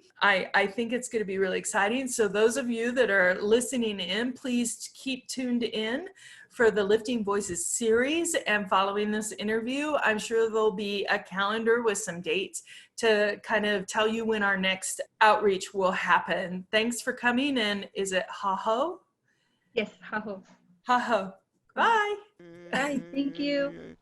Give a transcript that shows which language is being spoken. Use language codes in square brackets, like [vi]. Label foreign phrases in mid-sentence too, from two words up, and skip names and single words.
[en] I think it's going to be really exciting. So those of you that are listening in, please keep tuned in for the Lifting Voices series. And following this interview, I'm sure there'll be a calendar with some dates to kind of tell you when our next outreach will happen. Thanks for coming. And is it ha-ho? Yes, ha-ho. Ha-ho. Bye. Bye. Thank you.